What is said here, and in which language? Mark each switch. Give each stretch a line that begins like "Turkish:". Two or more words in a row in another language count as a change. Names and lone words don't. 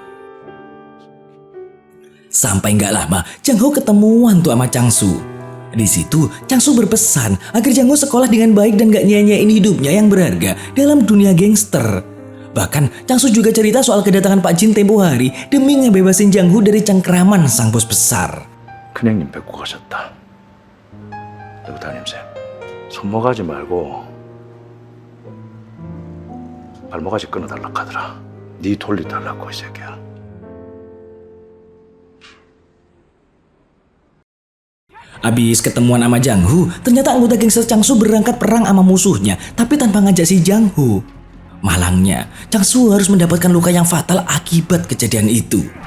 Indonesian: Sampai gak lama, Jang Ho ketemuan tuh sama Chang Su. Di situ, Chang Su berpesan agar Jang Ho sekolah dengan baik dan gak nyanyiin hidupnya yang berharga dalam dunia gangster. Bahkan, Chang Su juga cerita soal kedatangan Pak Jin tempo hari demi ngebebasin Jang Ho dari cengkraman sang bos besar.
Korean: 큰형님 뵙고 가셨다. 여기 담임쌤, 손모가지 말고 발모가지 끊어달라 하더라. 네 돌리달라고 이 새끼야.
Indonesian: Abis ketemuan sama Jang Ho, ternyata anggota gangster Chang Su berangkat perang sama musuhnya, tapi tanpa ngajak si Jang Ho. Malangnya, Chang Su harus mendapatkan luka yang fatal akibat kejadian itu.